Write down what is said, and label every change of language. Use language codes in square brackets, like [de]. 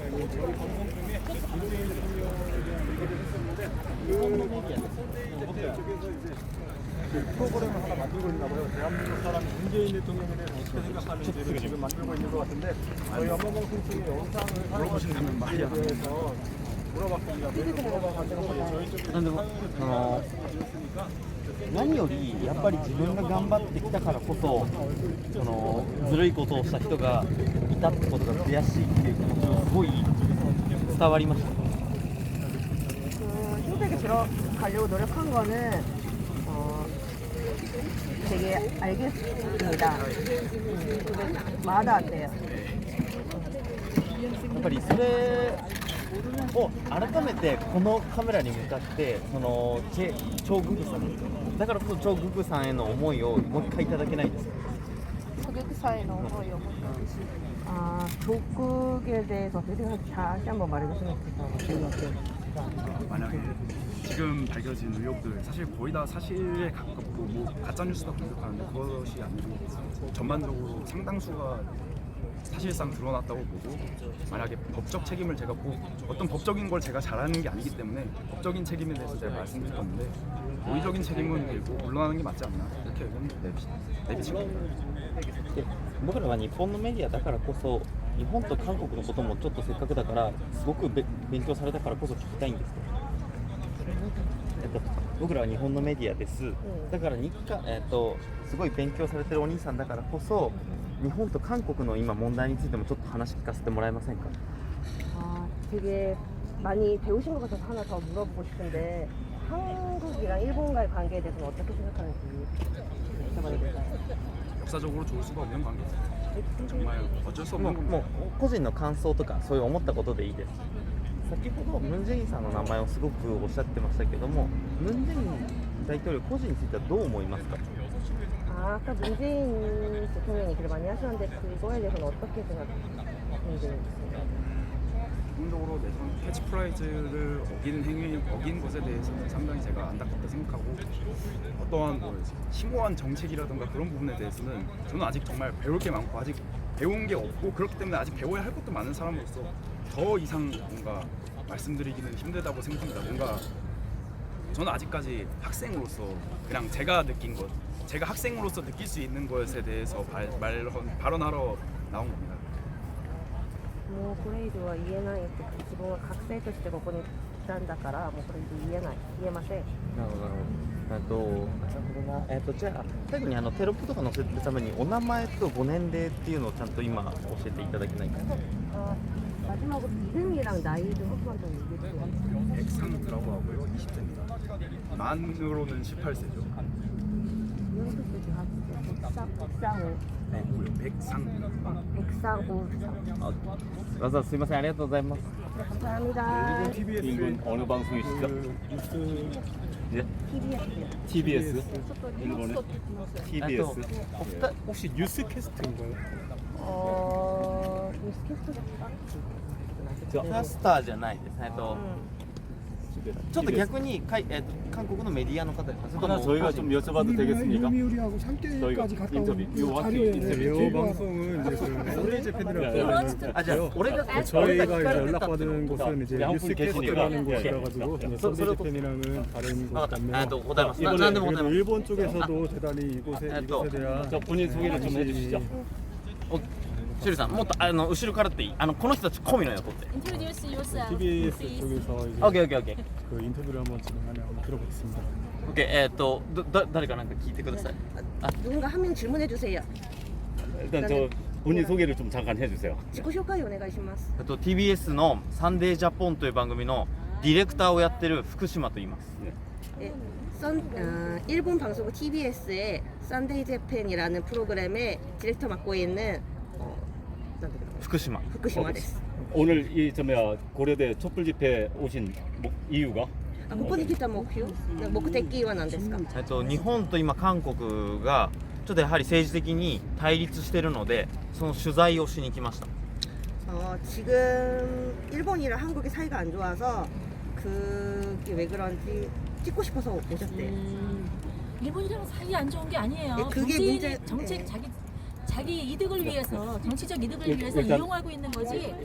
[ko] 여기 방송 중에 문재인 대통령에 대한 얘기를 했었는데 그 쪽에서 이제 그 프로그램을 하나 만들고 있나 봐요. 대한민국 사람이 문재인 대통령에 대해서 어떻게 생각하는지를 지금 만들고 있는 것 같은데 저희 연방방송 쪽에 영상을 물어보신다면 말이야. 대해서 물어봤습니다. 물어봐가지고 저희 쪽에 사연을 가져왔으니까 [ja] 何よりやっぱり自分が頑張ってきたからこそずるいことをした人がいたってことが悔しいっていう気持ちをすごい伝わりました。 [ko] 그 흰색에 들어가려고 노력한 거는 되게 알겠습니다. 와닿았대요. [ja] やっぱりそれを改めてこのカメラに向かってそのチョ・グクさんだからこそチョ・グクさんへの思いをもう一回いただけないですか? [ko] 조국사의 어머니 조국에 대해서 다시 한번 말해주시면 좋겠어요. 만약에 지금 밝혀진 의혹들 사실 거의 다 사실에 가깝고 뭐 가짜 뉴스도 공격하는데 그것이 아니고 전반적으로 상당수가 사실상 드러났다고 보고 만약에 법적 책임을 제가 어떤 법적인 걸 제가 잘하는 게 아니기 때문에 법적인 책임에 대해서 제가 말씀드릴 건데 도의적인 책임은 들고 물러나는 게 맞지 않나 이렇게 의견을 내비치고 [ja] 僕らは日本のメディアだからこそ日本と韓国のこともちょっとせっかくだからすごく勉強されたからこそ聞きたいんですけど、僕らは日本のメディアです、だからすごい勉強されてるお兄さんだからこそ日本と韓国の今問題についてもちょっと話聞かせてもらえませんか? [ko] 되게 많이 배우신 것 같아서 하나 더 물어보고 싶은데 한국이랑 일본과의 관계에 대해서는 어떻게 생각하는지 여쭤봐도 될까요? 역사적으로 좋을 수가 없는 관계죠. 정말 어쩔 수 없는 겁니다. [ja] もう個人の感想とかそういう思ったことでいいです。先ほどムン・ジェインさんの名前をすごくおっしゃってましたけども、ムン・ジェイン大統領個人についてはどう思いますか? [ko] 아까 문재인 대통령이 얘기를 많이 하셨는데 그거에 대해서는 어떻게 생각하는지 기본적으로 내선 캐치프라이즈를 어긴 것에 대해서는 상당히 제가 안타깝다 생각하고 어떠한 심오한 정책이라든가 그런 부분에 대해서는 저는 아직 정말 배울 게 많고 아직 배운 게 없고 그렇기 때문에 아직 배워야 할 것도 많은 사람으로서 더 이상 뭔가 말씀드리기는 힘들다고 생각합니다. 뭔가 저는 아직까지 학생으로서 그냥 제가 느낀 것, 제가 학생으로서 느낄 수 있는 것에 대해서 발언하러 나온 겁니다. [ja] もうこれ以上は言えないって自分は学生としてここに来たんだからもうこれ以上言えません。なるほど。じゃあ最後にテロップとか載せるためにお名前とご年齢っていうのをちゃんと今教えていただけないかな? [ko] 마지막으로 이름이랑 나이 좀 한번 더 얘기해 주세요. 백상우라고 하고요. 20대입니다. 만으로는 18세죠. 백상우. 네, 백상우. [ja] わざわざすいませんありがとうございます. [ko] 감사합니다. 일본 어느 방송이시죠? 네? TBS? 일본의 TBS? 혹시 뉴스캐스트인가요? 뉴스캐스터 [ja] キャスターじゃないです。ちょっと逆に韓国のメディアの方ですか? [ko] 하나 저희가 좀 여쭤봐도 되겠습니까? 요미우리하고 3대까지 갔다 인터뷰, 온 이 방송은 이제 소리 재팬이라고 우리가 저희가 연락받은 곳은 이제 뉴스캐스트라는 곳이라 가지고 소리 재팬이랑은 다른 곳 같네요. 일본 쪽에서도 대단히 이곳에 대한 본인 소개를 좀 해주시죠. [ja] シュリさんもっと後ろからっていいこの人たち込みの横って [en] Introduce yourself. [ko] TBS 쪽에서 이제 오케이. 그 인터뷰를 한번 진행하면 한번 들어보겠습니다. 오케이. [ja] 誰かなんか聞いてください. [ko] 누군가 한 명 질문해 주세요. 일단 저 본인 소개를 좀 잠깐 해주세요. [ja] 自己紹介お願いします。 TBS のサンデージャポンという番組のディレクターをやってる福島と言います. [ko] 일본 방송국 TBS의 썬데이 재팬이라는 프로그램의 디렉터 맡고 있는 [ja] 福島です. [ko] 오늘 이 고려대 촛불 집회 오신 이유가? [ja] ここに来た目的は何ですか? 日本と今韓国がちょっとやはり政治的に対立しているのでその取材をしに来ました. [ko] 지금 일본이랑 한국이 사이가 안 좋아서 그게 왜 그런지 찍고 싶어서 오셨대요. 일본이랑 사이 안 좋은 게 아니에요. 그게 정책 자기 이득을 위해서 정치적 이득을 위해서 이용하고 있는 거지.